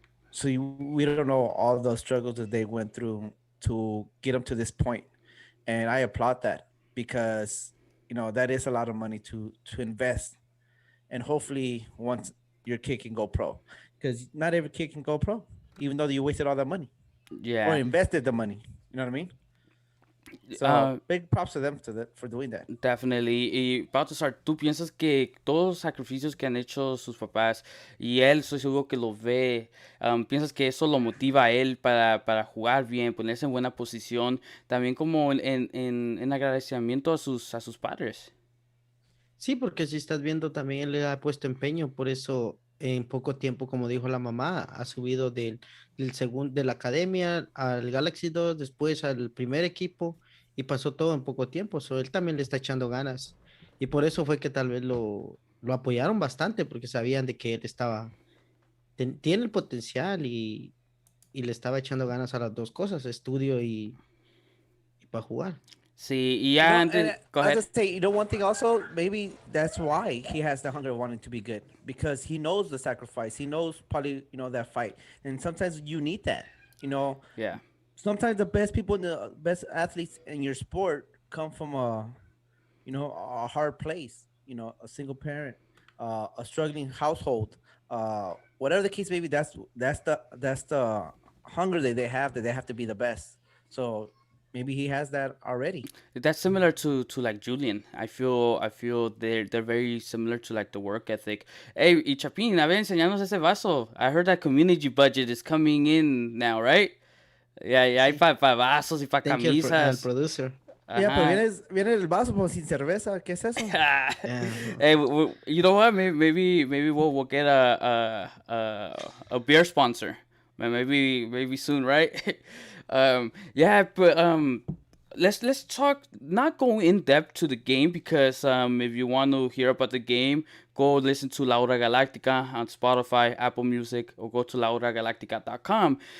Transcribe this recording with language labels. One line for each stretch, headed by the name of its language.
English: So we don't know all the struggles that they went through to get them to this point, and I applaud that because that is a lot of money to invest, and hopefully once your kid can go pro, because not every kid can go pro, even though you wasted all that money or invested the money. You know what I mean? So big props to them for doing that. Definitely.
Spanish: Y Baltasar, ¿tú piensas que todos los sacrificios que han hecho sus papás y él, estoy seguro que lo ve, piensas que eso lo motiva a él para jugar bien, ponerse en buena posición, también como en agradecimiento a sus padres? Sí, porque si estás viendo, también él le ha puesto empeño, por eso en poco tiempo, como dijo la mamá, ha subido del segundo de la academia al Galaxy 2, después al primer equipo, y pasó todo en poco tiempo. So, él también le está echando ganas. Y por eso fue que tal vez lo apoyaron bastante, porque sabían de que él tiene el potencial y le estaba echando ganas a las dos cosas, estudio y para jugar. Sí, y ya antes,
English: go I'll ahead. just say, one thing also, maybe that's why he has the hunger of wanting to be good, because he knows the sacrifice. He knows probably, that fight. And sometimes you need that, Yeah. Sometimes the best people, the best athletes in your sport come from a hard place, a single parent, a struggling household, whatever the case may be. That's the hunger that they have to be the best. So maybe he has that already. That's similar to like Julian. I feel they're very similar to like the work ethic.
Spanish: Hey, y Chapín, a ver, enseñanos ese vaso.
English: I heard that CommuniG budget is coming in now, right? Yeah,
Spanish: hay para vasos y para
English: Thank you
Spanish: al camisas.
English: producer. Yeah,
Spanish: pero Ajá. viene el vaso como sin cerveza. ¿Qué es eso?
English: Hey, you know what? Maybe we'll get a beer sponsor. Maybe soon, right? Yeah, but let's talk. Not go in depth to the game because if you want to hear about the game, go listen to La Hora Galactica on Spotify, Apple Music, or go to lahoragalactica.com.